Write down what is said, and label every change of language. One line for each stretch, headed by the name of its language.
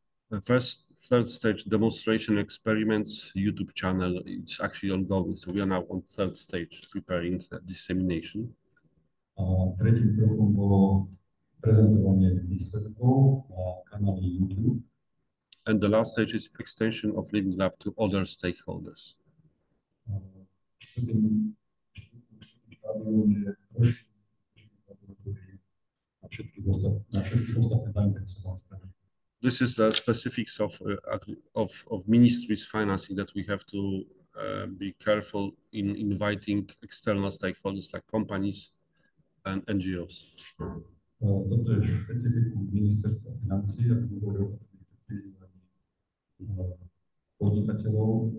English: The third stage demonstration experiments YouTube channel, it's actually ongoing. So we are now on third stage preparing dissemination.
Slovak: Tretím krokom bolo prezentovanie výsledkov na kanáli YouTube.
English: And the last stage is extension of Living Lab to other stakeholders.
Slovak: Štvrtým štádium je rozšírenie na všetkých ostatné zainteresované strany.
English: This is the specifics of ministries financing that we have to be careful in inviting external stakeholders like companies and NGOs.
Slovak: Toto je špecifikum ministerstva financií, ako sme boli opatrní pri prizývaní podnikateľov.